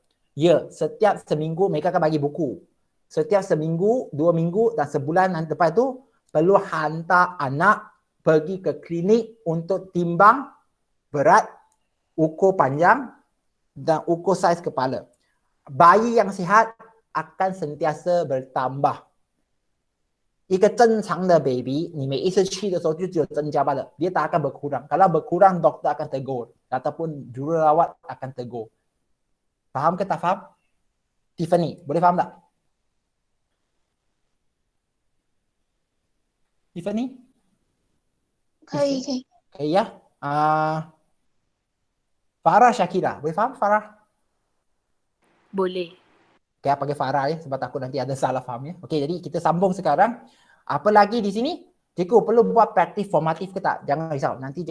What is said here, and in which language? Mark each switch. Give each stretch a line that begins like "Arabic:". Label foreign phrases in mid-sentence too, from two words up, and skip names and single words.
Malay: Ya, setiap seminggu mereka akan bagi buku. Setiap seminggu, 2 minggu dan sebulan lepas itu perlu hantar anak pergi ke klinik untuk timbang berat, ukur panjang dan ukur saiz kepala. Bayi yang sihat akan sentiasa bertambah.
Chinese: 一个正常的 baby, 你每一次去的时候就只有增加罢了.
Malay: Dia tak akan berkurang. Kalau berkurang, doktor akan tegur. Ataupun jururawat akan tegur. Faham ke tak faham? Tiffany, boleh faham tak? Tiffany?
Chinese: 可以可以，
Malay: Okay, ya. Farah Syakira, boleh faham Farah? Boleh. Okay, panggil Farah ya, sebab takut nanti ada salah faham ya. Okay, jadi kita sambung sekarang. Apa lagi di sini? Cikgu perlu buat praktis formatif ke tak? Jangan risau.